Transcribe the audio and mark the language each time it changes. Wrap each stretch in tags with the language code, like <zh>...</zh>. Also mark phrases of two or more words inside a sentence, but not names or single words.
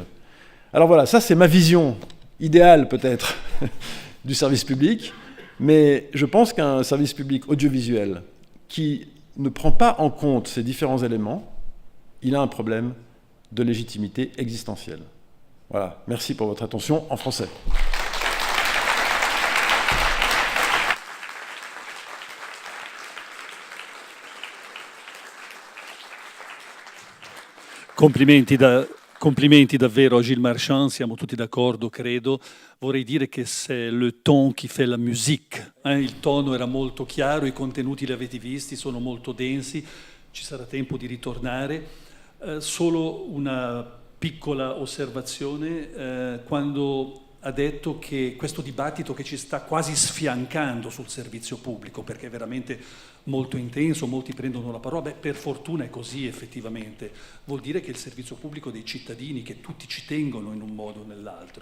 <fr>Alors voilà, ça c'est ma vision idéale peut-être du service public, mais je pense qu'un service public audiovisuel qui ne prend pas en compte ces différents éléments, il a un problème de légitimité existentielle. Voilà, merci pour votre attention en français.</fr> <it>Complimenti davvero a Gilles Marchand, siamo tutti d'accordo, credo. Vorrei dire che</it> <fr>c'est le ton qui fait la musique.</fr> <it>Il tono era molto chiaro, i contenuti li avete visti, sono molto densi, ci sarà tempo di ritornare. Solo una piccola osservazione, quando ha detto che questo dibattito che ci sta quasi sfiancando sul servizio pubblico, perché è veramente molto intenso, molti prendono la parola, per fortuna è così effettivamente, vuol dire che il servizio pubblico dei cittadini, che tutti ci tengono in un modo o nell'altro.</it>